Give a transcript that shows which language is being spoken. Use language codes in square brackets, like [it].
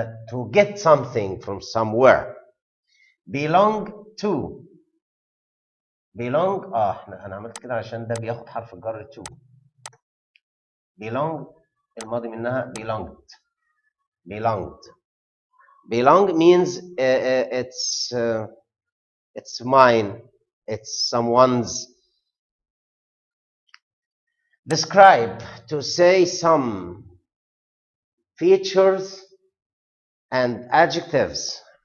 [en] To get something from somewhere. Belong to. [ar] belong انا عملت كده عشان ده بياخد حرف الجر to. belong الماضي منها belonged. [en] belong means it's mine, it's someone's. Describe, to say some features and adjectives.